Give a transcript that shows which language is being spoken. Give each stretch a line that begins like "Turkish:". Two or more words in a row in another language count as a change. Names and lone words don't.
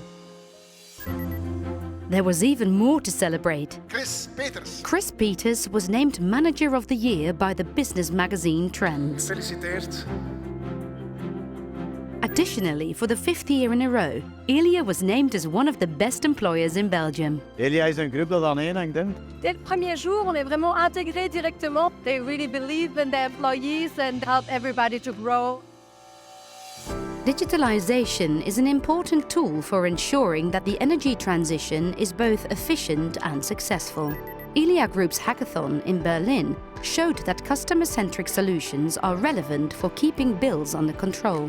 English: There was even more to celebrate. Chris Peters was named Manager of the Year by the business magazine Trends.
Dutch: Gefeliciteerd.
English: Additionally, for the 5th year in a row, Elia was named as one of the best employers in Belgium.
Dutch: Elia is een groep dat aan één hangt.
French: Dès le premier jour, on est vraiment intégré directement.
English: They really believe in their employees and help everybody to grow. Digitalization is an important tool for ensuring that the energy transition is both efficient and successful. Elia Group's hackathon in Berlin showed that customer-centric solutions are relevant for keeping bills under control.